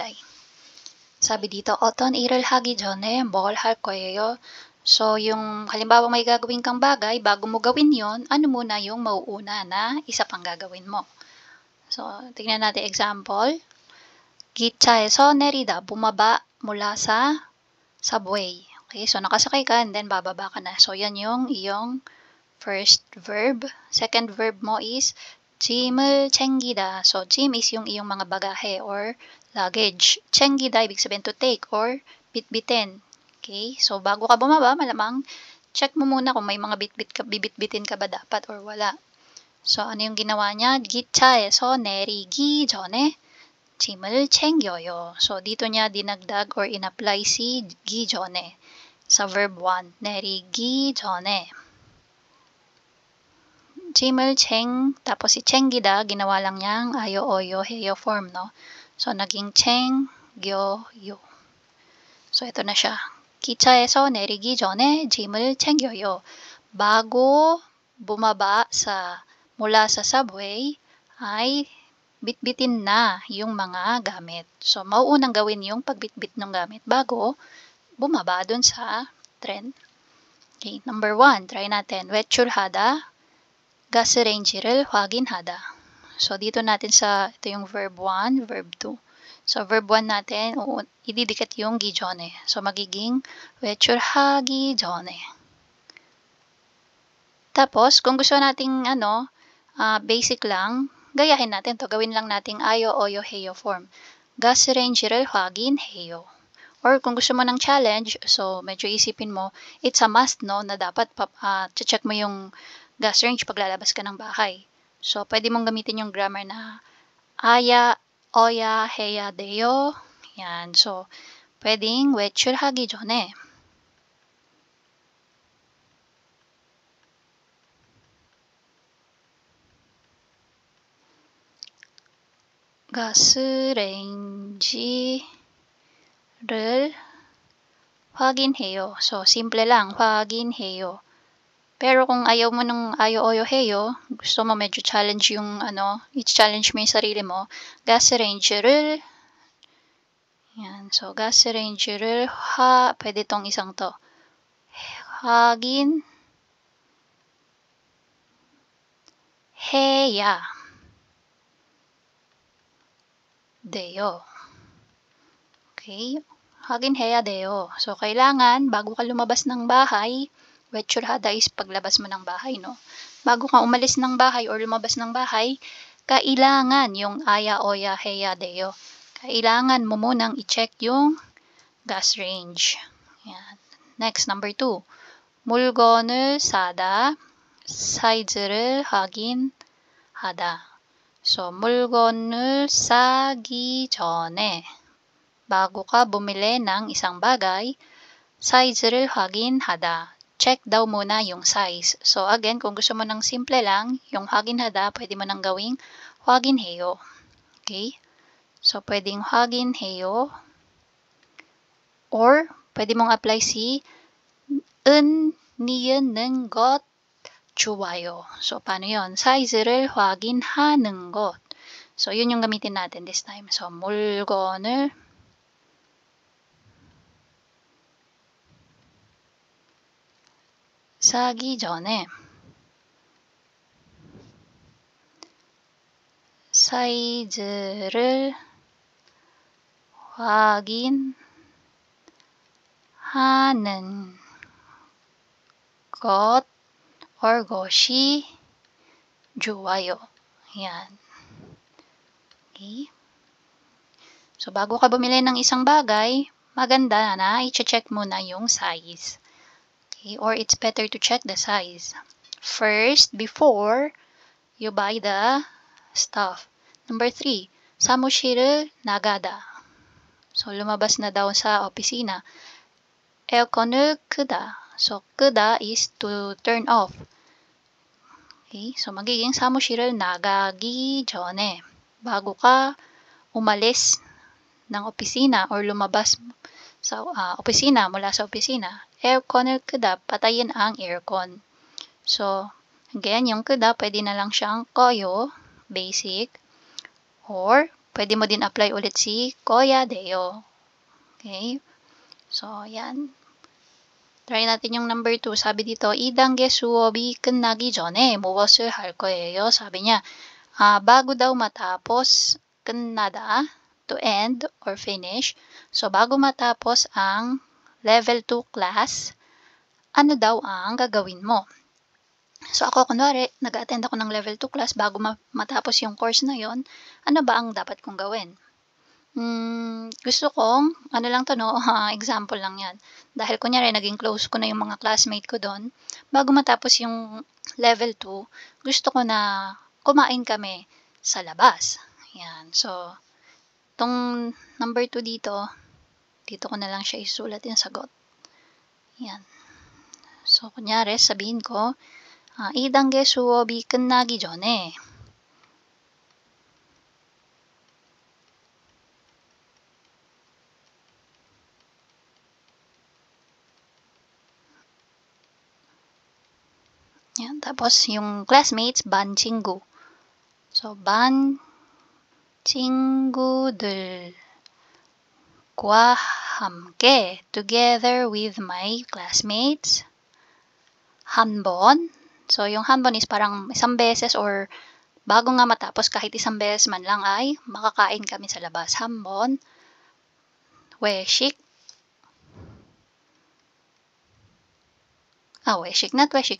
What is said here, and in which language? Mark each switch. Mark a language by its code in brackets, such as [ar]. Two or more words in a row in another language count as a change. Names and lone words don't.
[tl] 사비 dito, [ko] 어떤 일을 하기 전에 뭘 할 거예요? [tl] So, yung halimbawa may gagawin kang bagay, bago mo gawin yon, ano muna yung mauuna na isa pang gagawin mo. So, tingnan natin example. [ko] 기차에서 내리다, [tl] bumaba mula sa subway. Okay, so nakasakay ka and then bababa ka na. So, yan yung iyong [en] first verb. Second verb [tl] mo is [ko] 짐을 챙기다. [tl] So, 짐 is yung iyong mga bagahe or luggage. 챙기다, ibig sabihin [en] to take [tl] or bitbitin. Okay, so bago ka bumaba, malamang check mo muna kung may mga bibitbitin ka ba dapat or wala. So, ano yung ginawa niya? [ko] 기차에서 내리기 전에 짐을 챙겨요. [tl] So, dito niya dinagdag or in-apply si [ko] 기 전에 [tl] sa verb 1. [ko] 내리기 전에. 짐을 [tl] tapos si 챙기다, ginawa lang niyang [ko] 아요, 어요, 해요 [tl] form, no? So, naging 챙겨요. So, ito na siya. [ko] 기차에서 내리기 전에 짐을 챙겨요. [tl] Bago bumaba mula sa subway, ay bitbitin na yung mga gamit. So, mauunang gawin yung pagbitbit ng gamit bago bumaba dun sa tren. Okay, number 1, try natin. [ko] 외출하다, 가스레인지를 확인하다. [tl] So, dito natin ito yung [en] verb 1, verb 2. [tl] So, verb 1 natin, ididikit yung 기전에. So, magiging [ko] 외출하기 전에. [tl] Tapos, kung gusto nating basic lang, gayahin natin to. Gawin lang nating [ko] 아요, 어요, 해요 [tl] form. [ko] 가스레인지를 확인해요. [tl] Or kung gusto mo ng challenge, so medyo isipin mo, [en] it's a must, no, [tl] na dapat check mo yung [en] gas range [tl] pag lalabas ka ng bahay. So, pwede mong gamitin yung grammar na [ko] 아야, 어야, 해야 돼요. [tl] Yan. So, pwedeng [ko] 외출하기 전에 가스레인지를 확인해요. [tl] So, simple lang, 확인해요. Pero kung ayaw mo ng [ko] 아요, 어요, 해요, [tl] gusto mo medyo challenge yung i-challenge mo yung sarili mo, 가스레인지를, yan. So, 가스레인지를 pwede tong isang to. [ko] 확인해야 돼요. Okay? 확인해야 돼요. [tl] So, kailangan, bago ka lumabas ng bahay, 외출하다 is paglabas mo ng bahay, no? Bago ka umalis ng bahay or lumabas ng bahay, kailangan yung [ko] 아야, 어야, 해야 돼요. [tl] Kailangan mo munang i-check yung [en] gas range. [tl] Yan. Next, number 2. [ko] 물건을 사다, 사이즈를 확인하다. So, 물건을 사기 전에, [tl] bago ka bumili ng isang bagay, [ko] 사이즈를 확인하다. [tl] Check daw muna yung size. So, again, kung gusto mo ng simple lang, yung 확인하다, pwede mo nang gawing 확인해요. Okay? So, pwedeng 확인해요. Or, pwede mong apply si [ko] niye는 것 좋아요. [tl] So, paano yun? [ko] 사이즈를 확인하는 것. [tl] So, yun yung gamitin natin this time. So, [ko] 물건을 사기 전에 사이즈를 확인하는 것 or 것이 좋아요. [tl] Yan. Okay. So, bago ka bumili ng isang bagay, maganda na i-check muna yung size. Okay? [en] Or it's better to check the size first before you buy the stuff. Number 3, [ko] 사무실을 나가다. [tl] So, lumabas na daw sa opisina. [en] 에어컨을 끄다. So, 끄다 is to turn off. Okay? So, [ko] magiging 사무실을 나가기 전에, [tl] bago ka umalis ng opisina or lumabas sa opisina, mula sa opisina, [ko] 에어컨을 끄다, [tl] patayin ang aircon. So, again, yung 끄다, pwede na lang siyang 꺼요, basic. Or, pwede mo din apply ulit si [ko] 꺼야 돼요. [tl] Okay? So, yan. Try natin yung number 2. Sabi dito, [ko] 2단계 수업이 끝나기 전에 무엇을 할 거예요? [tl] Sabi niya, bago daw matapos, [ko] 끝나다, [en] to end or finish. [tl] So, bago matapos ang [en] level 2 class, [tl] ano daw ang gagawin mo? So, ako, kunwari, nag-attend ako ng [en] level 2 class [tl] bago matapos yung course na yon, ano ba ang dapat kong gawin? Gusto kong, ano lang to no, example lang yan. Dahil kunyari, naging close ko na yung mga classmate ko doon, bago matapos yung level 2, gusto ko na kumain kami sa labas. Yan. So, itong number 2 dito ko na lang siya isulat yung sagot. Yan. So, kunyari, sabihin ko, [ko] 2단계 수업이 끝나기 전에 [tl] yan, tapos yung classmates, [ko] 반 친구. So, 반 친구들과 함께 [en] together with my classmates [ko] 한 번. [tl] So, yung [ko] 한 번 [tl] is parang isang beses or bago nga matapos kahit isang beses man lang ay makakain kami sa labas. [ko] 한 번. 외식. 외식. Not 외식.